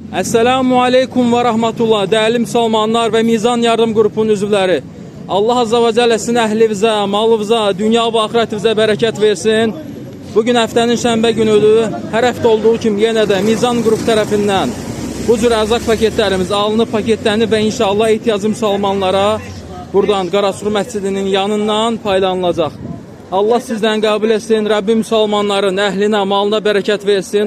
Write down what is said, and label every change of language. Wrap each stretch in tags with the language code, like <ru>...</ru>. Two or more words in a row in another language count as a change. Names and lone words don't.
<ar>السلام عليكم ورحمة الله.</ar> <az>Değerli Müslümanlar ve Mizan Yardım Grupunun üzvləri.</az> <ar>الله عز وجل</ar> <az>sizin əhlivizə, malınıza, dünya və axirətinizə bərəkət versin. Bugün həftənin şənbə günüdür. Hər həftə olduğu kimi yenə də Mizan Grup tərəfindən bu cür ərzaq paketlərimiz alınıb, paketlənib və inşallah ehtiyaclı müsəlmanlara buradan Qarasur məscidinin yanından paylanılacaq. Allah sizdən qəbul etsin. Rabbim müsəlmanların əhlinə, malına bərəkət versin.</az>